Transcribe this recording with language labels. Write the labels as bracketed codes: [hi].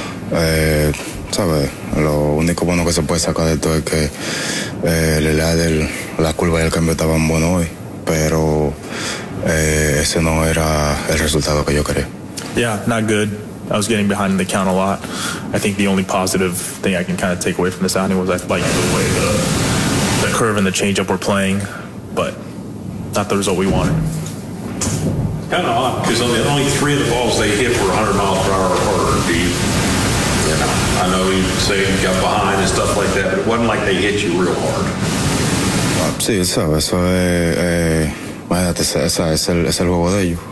[es] Sabe, lo único bueno que se puede sacar de esto es que la curva y el cambio estaban buenos hoy, pero ese no era el resultado que yo quería. [en] Yeah, not good. I was getting behind in the count a lot. I think the only positive thing I can kind of take away from this outing was I liked the way the curve and the changeup were playing, but not the result we wanted. Kind of odd, because only 3 of the balls they hit were 100 miles per hour or harder. I know you say you got behind and stuff like that, but it wasn't like they hit you real hard. [es] Sí, eso imagínate, esa es el juego de ellos.